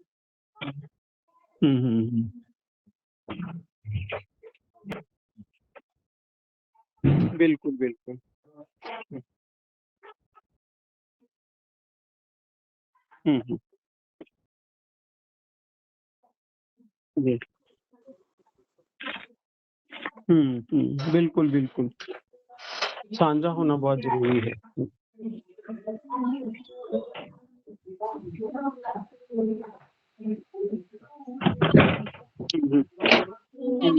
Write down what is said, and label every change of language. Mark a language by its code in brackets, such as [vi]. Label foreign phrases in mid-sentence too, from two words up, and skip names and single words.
[hi] हुँ, हुँ, हुँ। बिल्कुल, बिल्कुल। हुँ, हुँ, हुँ। जी। हुँ, हुँ। बिल्कुल, बिल्कुल। साझा होना बहुत ज़रूरी है। हुँ, हुँ, हुँ।